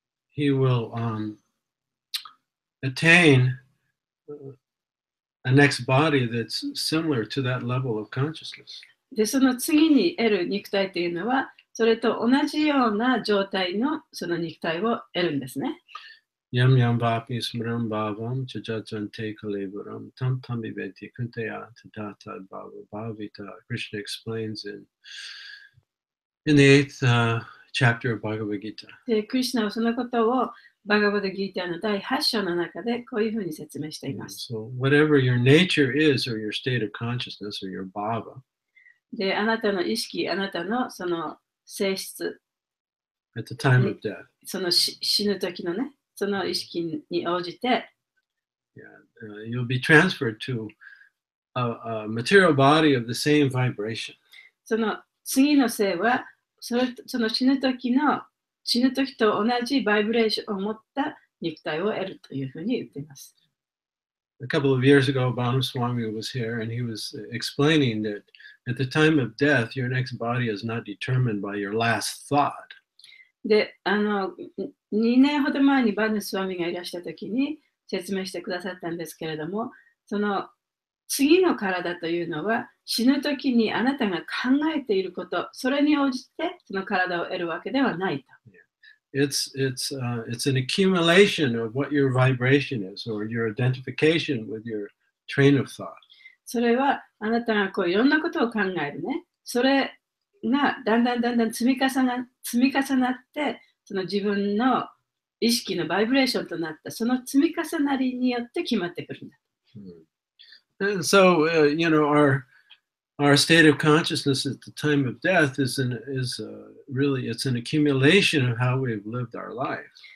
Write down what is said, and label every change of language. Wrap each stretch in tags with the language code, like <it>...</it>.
<en>he will attain a next body that's similar to that level of consciousness.</en> <ja>で、その次に得る肉体というのは、それと同じような状態のその肉体を得るんですね。</ja> <sa>Yam yam vapi smram bhavam chajachante kalevaram tam tamiveti kunteya tadata bhavita.</sa> <en>Krishna explains in the 8th chapter of Bhagavad Gita.</en> <ja>で、クリシュナはそのことをバガバダギーターの第8章の中でこういうふうに説明しています。</ja> <en>So whatever your nature is or your state of consciousness or your bhava.</en> <ja>で、あなたの意識、あなたのその性質、</ja> <en>at the time of death.</en> <ja>その死ぬ時のね、その意識に応じて、</ja> <en>you'll be transferred to a material body of the same vibration.</en> <ja>その次の性は、その死ぬ時と同じバイブレーションを持った肉体を得るというふうに言っています。</ja> <en>A couple of years ago, Bhanu Swami was here and he was explaining that at the time of death, your next body is not determined by your last thought.</en> <ja>で、2年ほど前にバヌスワミがいらしたときに説明してくださったんですけれども、その次の体というのは死ぬときにあなたが考えていること、それに応じてその体を得るわけではないと。</ja> <en>It's an accumulation of what your vibration is or your identification with your train of thought.</en> <ja>それはあなたがこういろんなことを考えるね。それがだんだん積み重なってその自分の意識のバイブレーションとなったその積み重なりによって決まってくるんだ。</ja> <en>And so, our state of consciousness at the time of death really, it's an accumulation of how we've lived our life.</en>